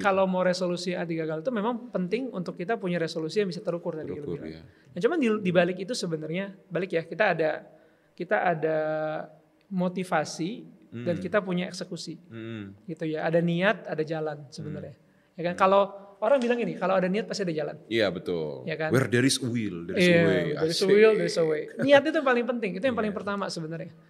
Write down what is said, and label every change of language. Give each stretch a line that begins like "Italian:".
Indonesian: Kalau mau resolusi anti gagal itu memang penting untuk kita punya resolusi yang bisa terukur tadi. Ya. Nah cuman di balik itu sebenarnya, balik ya, kita ada motivasi dan kita punya eksekusi. Gitu ya, ada niat, ada jalan sebenarnya. Ya kan, kalau orang bilang ini, kalau ada niat pasti ada jalan. Iya betul. Ya kan?
English: Where there is a will, there is a way. There is a will, there is a way.
Indonesian: Niat itu yang paling penting, itu yang paling pertama sebenarnya.